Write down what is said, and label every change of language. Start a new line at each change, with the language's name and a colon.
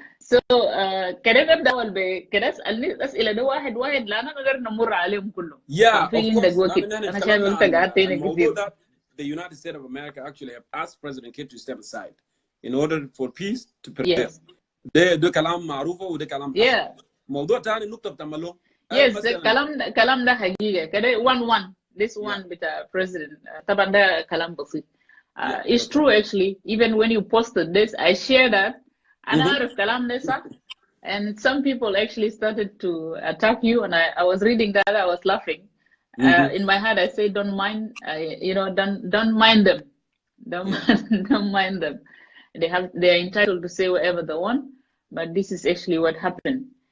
Arabic: So كده نبدأ أول بكده اسألني أسئلة ده واحد لأن أنا نقدر نمر عليهم كلهم.
English: Yeah, of course.
Arabic: أنا شايف أنت قاعد هنا كتير.
English: The United States of America actually have asked President Kiir to step aside in order for peace to prevail. Yes.
Arabic: ده كلام معروفه وده كلام
English: Yeah.
Arabic: موضوع ثاني نقطة بتعمله. Yes, كلام ده حقيقة كده 1-1.
English: This one
Arabic: بتاع President طبعا ده كلام بسيط.
English: It's true actually. Even when you posted this, I share that.
Arabic: أنا أعرف كلام ده صح.
English: And some people actually started to attack you, and I was reading that, I was laughing. In my head, I say, don't mind, don't mind them. Don't mind them. They are entitled to say whatever they want, but this is actually what happened.